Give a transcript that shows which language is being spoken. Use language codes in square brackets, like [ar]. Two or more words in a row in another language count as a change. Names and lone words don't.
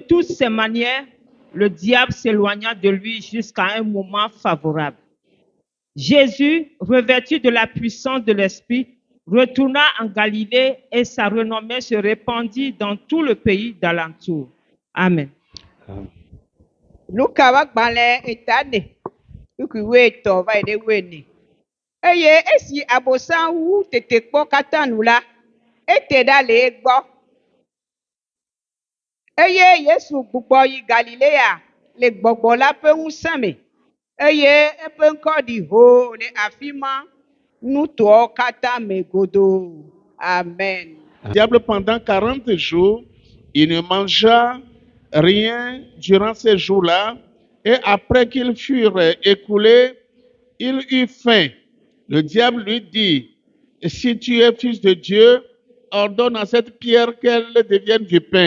[fr] toutes ses manières, le diable s'éloigna de lui jusqu'à un moment favorable. Jésus, revêtu de la puissance de l'Esprit, retourna en Galilée et sa renommée se répandit dans tout le pays d'alentour. Amen. [ee] Luka wa gbalẽ etane nuku etɔ̃ va yi ɖe wuiene eye esi abosam wu tetekpɔ katã nu la ete ɖa le egbɔ eye Yesu gbugbɔ yi Galilea le gbɔgbɔ la ƒe ŋusẽ me eye eƒe ŋkɔ ɖi ho le afi ma nutowo katã me godoo. Amen. [fr] Le diable, pendant 40 jours, il ne mangea rien durant ces jours-là. Et après qu'ils furent écoulés, il eut faim. Le diable lui dit, si tu es fils de Dieu, ordonne à cette pierre qu'elle devienne du pain.